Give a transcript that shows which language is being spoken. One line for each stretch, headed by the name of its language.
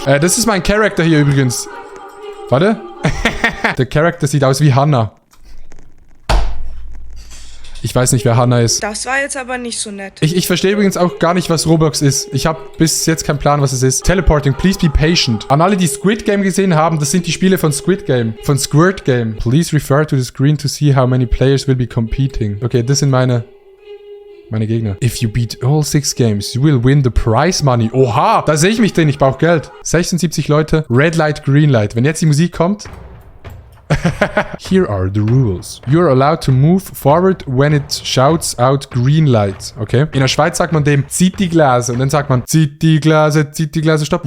German: Das ist mein Charakter hier übrigens. Warte. Der Charakter sieht aus wie Hannah. Ich weiß nicht, wer Hannah ist. Das war jetzt aber nicht so nett. Ich verstehe übrigens auch gar nicht, was Roblox ist. Ich habe bis jetzt keinen Plan, was es ist.
English: Teleporting, please be patient.
German: An alle, die Squid Game gesehen haben, das sind die Spiele von Squid Game. Von Squirt Game.
English: Please refer to the screen to see how many players will be competing.
German: Okay, das sind meine Gegner.
English: If you beat all 6 games, you will win the prize money.
German: Oha, da sehe ich mich drin. Ich brauche Geld. 76 Leute. Red Light, Green Light. Wenn jetzt die Musik kommt...
English: Here are the rules. You're allowed to move forward when it shouts out green light. Okay?
German: In der Schweiz sagt man dem, zieht die Glase. Und dann sagt man, zieht die Glase, stopp.